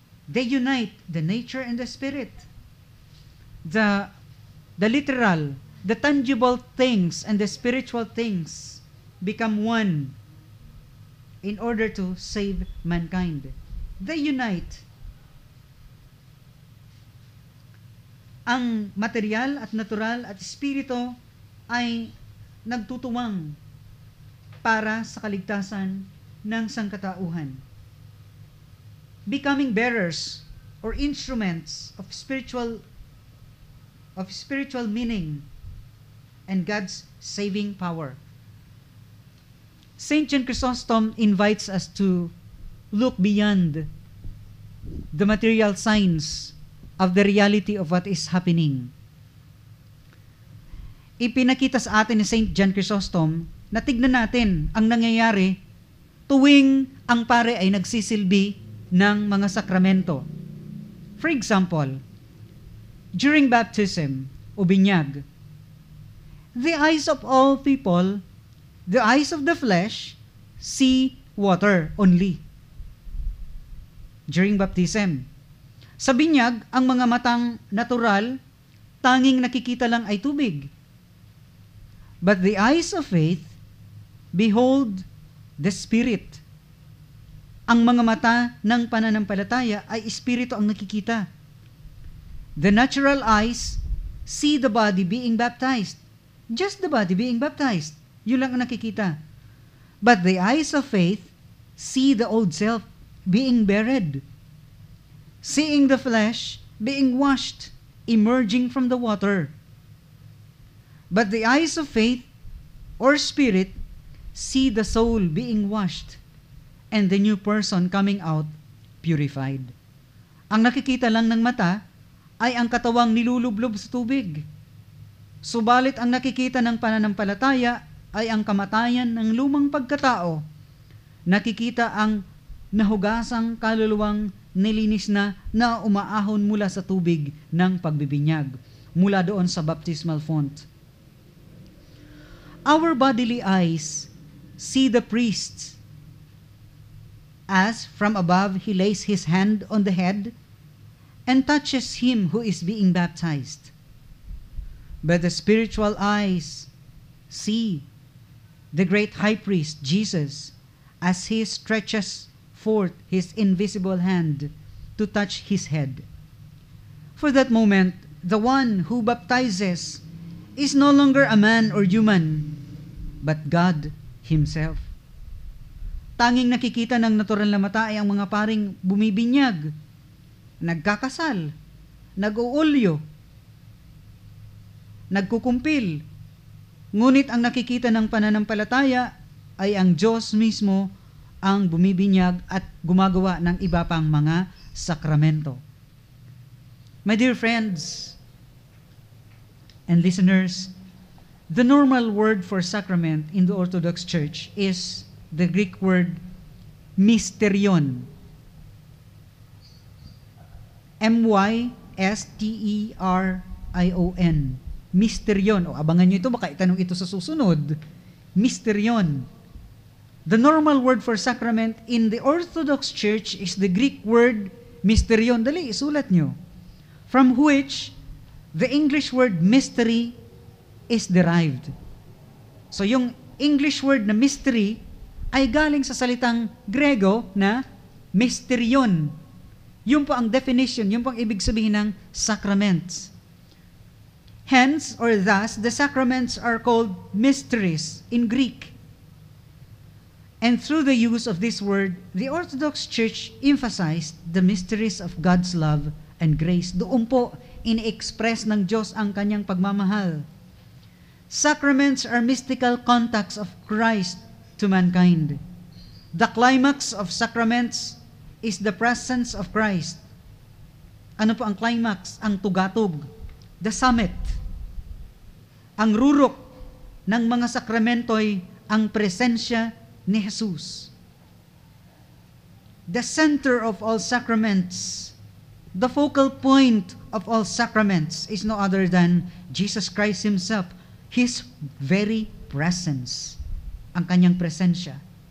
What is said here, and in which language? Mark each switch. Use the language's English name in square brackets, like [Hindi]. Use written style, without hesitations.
[English] They unite the nature and the spirit. The literal, the tangible things and the spiritual things become one in order to save mankind. They unite. [Filipino] Ang material at natural at espiritu ay nagtutuwang para sa kaligtasan ng sangkatauhan. [English] Becoming bearers or instruments of spiritual meaning and God's saving power. Saint John Chrysostom invites us to look beyond the material signs of the reality of what is happening. [Filipino] Ipinakita sa atin ni Saint John Chrysostom na tignan natin ang nangyayari tuwing ang pare ay nagsisilbi ng mga sakramento. [English] For example, during baptism o binyag, the eyes of all people, the eyes of the flesh, see water only. During baptism. [Filipino] Sa binyag, ang mga matang natural, tanging nakikita lang ay tubig. [English] But the eyes of faith behold the Spirit. [Filipino] Ang mga mata ng pananampalataya ay espiritu ang nakikita. [English] The natural eyes see the body being baptized. Just the body being baptized. [Filipino] Yun lang ang nakikita. [English] But the eyes of faith see the old self being buried. Seeing the flesh being washed, emerging from the water. But the eyes of faith or spirit see the soul being washed and the new person coming out purified. [Filipino] Ang nakikita lang ng mata ay ang katawang nilulublob sa tubig. Subalit ang nakikita ng pananampalataya ay ang kamatayan ng lumang pagkatao. Nakikita ang nahugasang kaluluwang nilinis na umaahon mula sa tubig ng pagbibinyag, mula doon sa baptismal font. [English] Our bodily eyes see the priests as from above he lays his hand on the head and touches him who is being baptized. But the spiritual eyes see the great high priest, Jesus, as he stretches forth his invisible hand to touch his head. For that moment, the one who baptizes is no longer a man or human, but God Himself. [Filipino] Tanging nakikita ng natural na mata ay ang mga paring bumibinyag, nagkakasal, nag-uulyo, nagkukumpil. Ngunit ang nakikita ng pananampalataya ay ang Diyos mismo ang bumibinyag at gumagawa ng iba pang mga sakramento. [English] My dear friends and listeners, the normal word for sacrament in the Orthodox Church is the Greek word mysterion. M-Y-S-T-E-R-I-O-N. Mysterion. [Filipino] O abangan nyo ito, baka itanong ito sa susunod. [English] Mysterion. The normal word for sacrament in the Orthodox Church is the Greek word mysterion. [Filipino] Dali, isulat nyo. [English] From which the English word mystery is derived. [Filipino] So yung English word na mystery ay galing sa salitang Grego na mysterion. Yun po ang definition, yun po ang ibig sabihin ng sacraments. [English] Hence, or thus, the sacraments are called mysteries in Greek. And through the use of this word, the Orthodox Church emphasized the mysteries of God's love and grace. [Filipino] Doon po, in-express ng Diyos ang kanyang pagmamahal. [English] Sacraments are mystical contacts of Christ to mankind. The climax of sacraments is the presence of Christ. [Filipino] Ano po ang climax? Ang tugatog. [English] The summit. [Filipino] Ang rurok ng mga sakramento ay ang presensya ni Jesus. [English] The center of all sacraments, the focal point of all sacraments is no other than Jesus Christ Himself, His very presence, [Filipino] ang kanyang presensya.